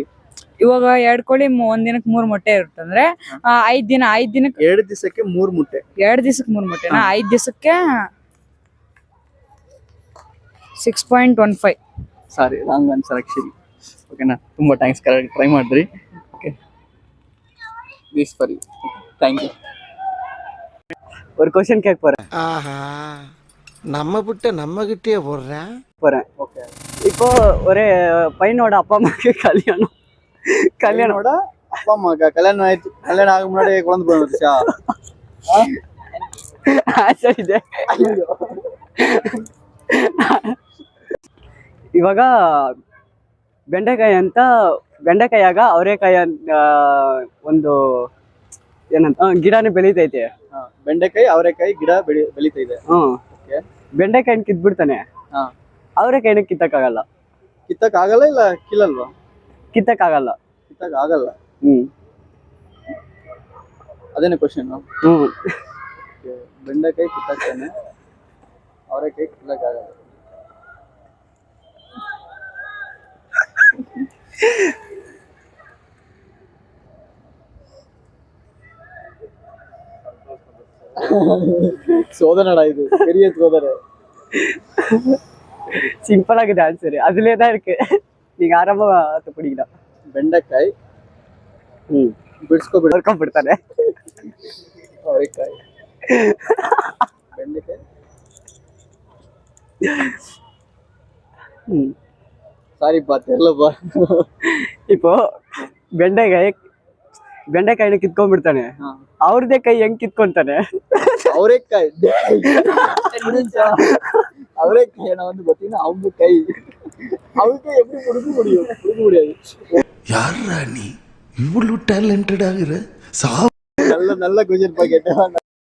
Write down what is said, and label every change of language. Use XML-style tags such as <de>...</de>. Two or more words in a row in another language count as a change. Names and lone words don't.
<kn>ಇವಾಗ 2 ಕೋಳಿ ಒಂದ್ ದಿನಕ್ಕೆ 3 ಮೊಟ್ಟೆ ಇರುತ್ತಂದ್ರೆ 5 ದಿನಕ್ಕೆ 2 ದಿವಸಕ್ಕೆ 3 ಮುಟ್ಟೆ. 2 ದಿವಸಕ್ಕೆ 3 ಮೊಟ್ಟೆನಾ? 5 ದಿವಸಕ್ಕೆ 6.15.</kn> <en>sorry, wrong answer actually.</en> <kn>ಓಕೆನಾ? ತುಂಬಾ ಥ್ಯಾಂಕ್ಸ್,</kn> <en>correct try</en> <kn>ಮಾಡಿದ್ರಿ. ಓಕೆ,</kn> <en>This for you. Thank you.</en> <ta>ஒரு क्वेश्चन கேட்க போறேன். ஆஹா, நம்ம கிட்ட நம்ம கிட்டே போடுறேன். ஓகே, இப்போ ஒரு பையனோட அப்பா அம்மாக்கு கல்யாணம். கல்யாணோட அப்பா அம்மாக்கா கல்யாணம் ஆயிடுச்சு. கல்யாணம் ஆகும் முன்னாடி குழந்தை பிறந்துச்சா?</ta> <kn>ಸರಿ ಇದೆ. ಇವಾಗ ಬೆಂಡೆಕಾಯಾಗ ಅವರೆಕಾಯಿ ಒಂದು ಏನಂತ ಗಿಡನೇ ಬೆಳೀತೈತೆ. ಬೆಂಡೆಕಾಯಿ ಅವರೆಕಾಯಿ ಗಿಡ ಬೆಳೀತಾ ಇದೆ. ಬೆಂಡೆಕಾಯಿನ ಕಿತ್ಬಿಡ್ತಾನೆ, ಅವರೆಕಾಯಿನ ಕಿತ್ತಕ್ಕಾಗಲ್ಲ. ಕಿತ್ತಕ್ಕಾಗಲ್ಲ? ಇಲ್ಲ ಕಿಲ್ಲಲ್ವಾ? ಕಿತ್ತಕ್ಕಾಗಲ್ಲ. ಕಿತ್ತಕ್ಕಾಗಲ್ಲ. ಅದೇನೇ ಕ್ವಶನ್. ಬೆಂಡೆಕಾಯಿ ಕಿತ್ತಕ್ಕಾನೆ, ಅವರೆಕಾಯಿ ಕಿಲ್ಲಕ್ಕಾಗಲ್ಲ.</kn> <ta>சோதனைடா இது, பெரிய சோதனை. சிம்பிள் ஆகுது ஆன்சர், அதுலயே தான் இருக்கு. நீங்க ஆரம்பமா பிடிக்கலாம்.</ta> <kn>ಬೆಂಡೆಕಾಯಿ ಬಿಡ್ತಾನೆ. ಅವರೆಕಾಯಿ, ಬೆಂಡೆಕಾಯಿ.</kn> <ta>சாரிப்பா, தெரியலப்பா.</ta> <kn>இப்போ ಬೆಂಡೆಕಾಯಿನ ಕಿತ್ಕೊಂಡ್ಬಿಡ್ತಾನೆ, ಅವ್ರದೇ ಕೈ ಹೆಂಗ್ ಕಿತ್ಕೊಂತಾನೆ?</kn> <ta>அவரைக்காய் அவரைக்காய் நான் வந்து பாத்தீங்கன்னா அவங்க கை அவருக்கு எப்படி கொடுக்க முடியாது. யாரா நீ இவ்வளவு டேலண்டட் ஆகுற? நல்ல நல்ல கொஸ்டின் பா கேட்டா.</ta>